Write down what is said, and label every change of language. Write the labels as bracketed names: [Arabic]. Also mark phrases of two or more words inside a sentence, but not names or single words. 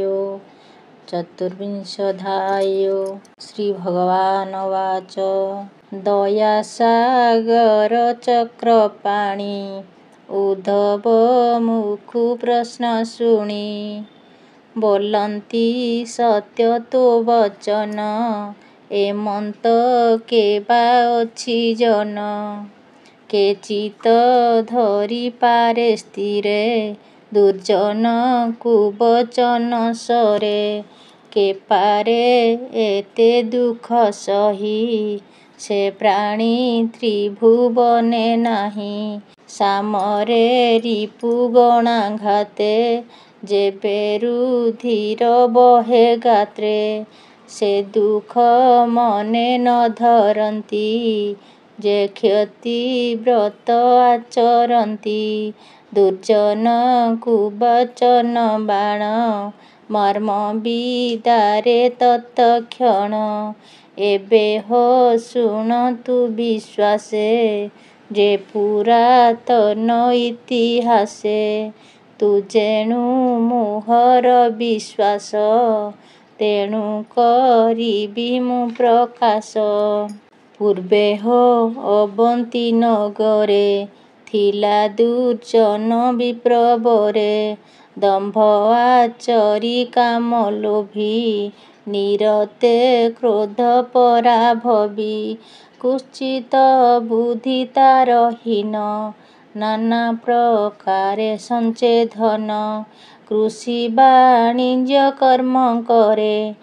[Sanskrit] चतुर्विंशोऽध्याय। श्रीभगवानुवाच [Odia] ଦୟାସାଗର ଚକ୍ରପାଣି ଉଦ୍ଧବ ମୁଖୁ ପ୍ରଶ୍ନ ଶୁଣି ବୋଲନ୍ତି ସତ୍ୟ ତୋ ବଚନ ଏମନ୍ତ କେବା ଅଛି ଜନ କେଚିତ ଧରି ପାରେ ସ୍ଥିରେ ଦୁର୍ଜନ କୁବଚନ ସରେ କେ ପାରେ ଏତେ ଦୁଖ ସହି ସେ ପ୍ରାଣୀ ତ୍ରିଭୁବନେ ନାହି ସାମରେ ରିପୁ ଗଣାଘାତେ ଯେବେ ରୁଧିର ବହେ ଗାତ୍ରେ ସେ ଦୁଖ ମନେ ନ ଧରନ୍ତି ଯେ କ୍ଷତି ବ୍ରତ ଆଚରନ୍ତି ଦୁର୍ଜନ କୁବଚନ ବାଣ ମର୍ମ ବିଦାରେ ତତ୍କ୍ଷଣ ଏବେ ହୋ ଶୁଣତୁ ବିଶ୍ୱାସେ ଯେ ପୁରାତନ ଇତିହାସେ ତୁ ଯେଣୁ ମୋହର ବିଶ୍ୱାସ ତେଣୁ କରିବି ମୁଁ ପ୍ରକାଶ ପୂର୍ବେ ହୋ ଅବନ୍ତୀ ନଗରେ ଥିଲା ଦୁର୍ଜନ ବିପ୍ରବରେ ଦମ୍ଭ ଆଚରି କାମ ଲୋଭୀ ନିରତେ କ୍ରୋଧ ପରାଭବୀ କୁଶ୍ଚିତ ବୁଦ୍ଧି ତାର ହୀନ ନାନା ପ୍ରକାରେ ସଞ୍ଚେ ଧନ କୃଷି ବାଣିଜ୍ୟ କର୍ମ କରେ